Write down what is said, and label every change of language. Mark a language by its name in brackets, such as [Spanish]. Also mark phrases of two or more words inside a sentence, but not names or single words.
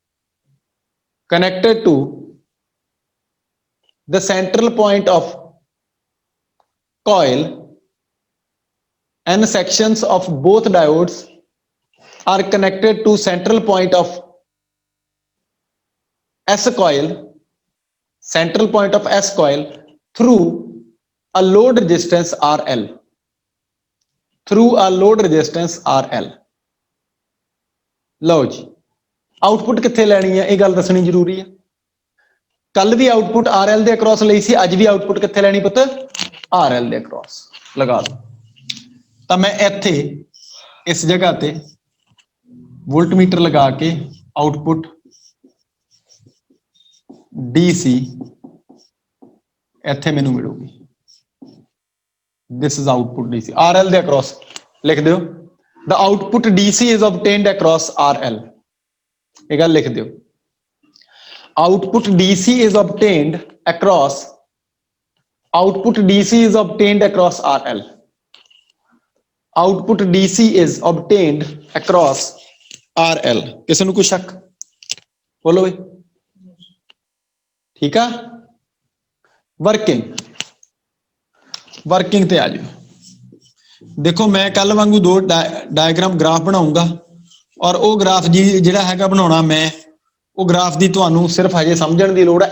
[English] the central point of coil, N sections of both diodes are connected to central point of S coil, central point of S coil through a load resistance RL, through a load resistance RL। [Punjabi] ਲਓ ਜੀ, ਆਊਟਪੁੱਟ ਕਿੱਥੇ ਲੈਣੀ ਹੈ ਇਹ ਗੱਲ ਦੱਸਣੀ ਜ਼ਰੂਰੀ ਹੈ। ਕੱਲ ਵੀ ਆਊਟਪੁੱਟ RL ਦੇ ਅਕ੍ਰੋਸ ਲਈ ਸੀ, ਅੱਜ ਵੀ ਆਊਟਪੁੱਟ ਕਿੱਥੇ ਲੈਣੀ ਪੁੱਤ? RL ਦੇ ਅਕ੍ਰੋਸ ਲਗਾ ਲਓ। ਤਾਂ ਮੈਂ ਇੱਥੇ ਇਸ ਜਗ੍ਹਾ ਤੇ ਵੋਲਟਮੀਟਰ ਲਗਾ ਕੇ ਆਊਟਪੁੱਟ DC ਇੱਥੇ ਮੈਨੂੰ ਮਿਲੂਗੀ। [English] This is output DC, [Punjabi] RL ਦੇ ਅਕ੍ਰੋਸ ਲਿਖ ਦਿਓ। [English] The output DC is obtained across RL, [Punjabi] ਇਹ ਗੱਲ ਲਿਖ ਦਿਓ। [English] Output DC is obtained across, output DC is obtained across RL, output DC is obtained across RL। [Punjabi] ਕਿਸੇ ਨੂੰ ਕੋਈ ਸ਼ੱਕ? ਬੋਲੋ ਬਈ। ਠੀਕ ਆ। वर्किंग ਤੇ ਆ ਜਾਓ। ਦੇਖੋ ਮੈਂ ਕੱਲ ਵਾਂਗੂ ਦੋ ਡਾਇਗਰਾਮ ਗ੍ਰਾਫ ਬਣਾਉਂਗਾ ਔਰ ਉਹ ਗ੍ਰਾਫ ਜੀ ਜਿਹੜਾ ਹੈਗਾ ਬਣਾਉਣਾ ਮੈਂ, ਉਹ ਗ੍ਰਾਫ ਦੀ ਤੁਹਾਨੂੰ ਸਿਰਫ ਹਜੇ ਸਮਝਣ ਦੀ ਲੋੜ ਹੈ।